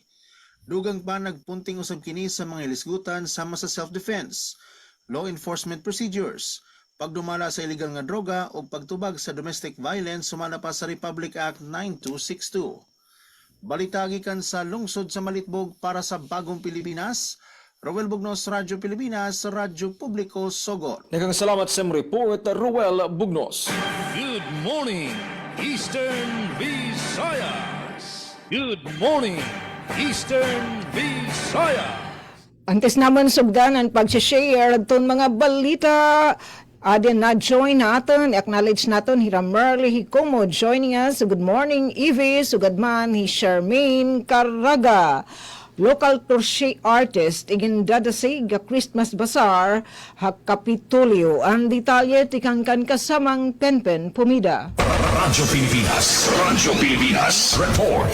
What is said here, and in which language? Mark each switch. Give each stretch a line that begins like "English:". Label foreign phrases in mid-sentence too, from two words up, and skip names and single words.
Cebuano: Dugang pa nagpunting usab kini sa mga ilisgutan sama sa self-defense,
English: law enforcement procedures,
Cebuano: pagdumala sa illegal nga droga o pagtubag sa
English: domestic violence
Cebuano: sumala pa sa Republic Act 9262. Balita gikan sa lungsod sa Malitbog para sa Bagong Pilipinas, Ruel Bugnos, Radyo Pilipinas, Radyo Publiko, Sogor. Nagang salamat sa report, Ruel Bugnos.
English: Good morning, Eastern Visayas. Good morning, Eastern Visayas.
Waray: Antes naman sugdanan pag-share itong mga balita. Adin na join natin, acknowledge natin Hiram Merle Hikomo
English: joining us. Good morning, Evie.
Waray: Sugadman, hi Charmaine Caraga.
English: Local crochet artist
Waray: igin dadasig a Christmas Bazaar ha Kapitolyo. Ang detalye tikangkan kasamang Penpen Pumida. Radyo Pilipinas. Report.